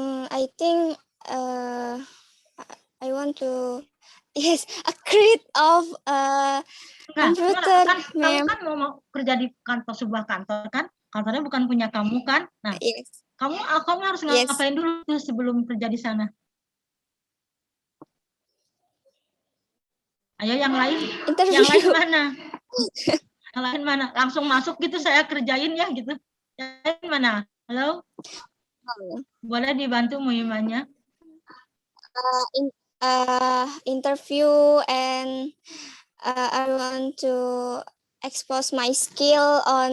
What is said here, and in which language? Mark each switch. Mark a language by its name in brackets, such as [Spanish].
[English] I think I want to create of computer. [Indonesian] Kamu kan mau kerja di kantor, sebuah kantor kan? Kantornya bukan punya kamu kan? Nah, [English] Yes. [Indonesian] kamu harus ngapain dulu tuh sebelum kerja di sana? Ayo yang lain. [English] Interview. [Indonesian] Yang lain mana? Yang lain mana? Langsung masuk gitu saya kerjain ya gitu. Yang lain mana? Halo? Boleh dibantu Muimahnya? [English] Interview and I want to expose my skill on.